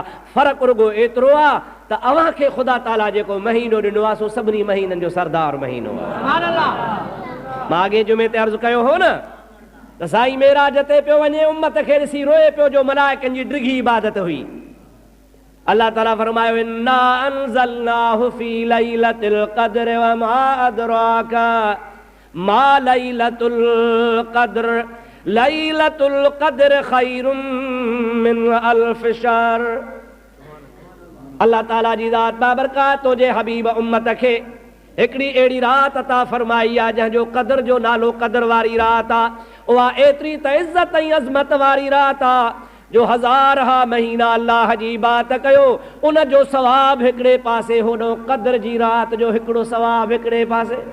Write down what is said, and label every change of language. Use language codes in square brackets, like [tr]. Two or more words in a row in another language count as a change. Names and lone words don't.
[sd] फ़र्क़ु रुगो एतिरो आहे त अव्हां खे ख़ुदा ताला जेको महीनो ॾिनो आहे सो सभिनी महीननि जो सरदार महीनो आहे। मां अॻे जुमे ते अर्ज़ु कयो हो न त साईं मेराज ते पियो वञे, उम्मत खे ॾिसी रोए पियो जो मलाइकनि जी डिघी इबादत हुई। अल्लाह ताला फरमायो [ar] إنا أنزلناه في ليلة القدر وما أدراك ما ليلة القدر ليلة القدر خير من ألف شهر. [sd] अल्लाह ताला जी ज़ात बाबरकात तुंहिंजे हबीब उम्मत खे हिकिड़ी अहिड़ी राति अता फरमाई आहे जंहिंजो क़द्र जो नालो क़द्र वारी राति आहे। उहा एतिरी त इज़त ऐं अज़मत वारी राति आहे जो हज़ार हा महीना अल्लाह जी बात कयो, उन जो सवाब हिकिड़े पासे, होॾो क़द्र जी राति जो हिकिड़ो सवाब हिकिड़े पासे।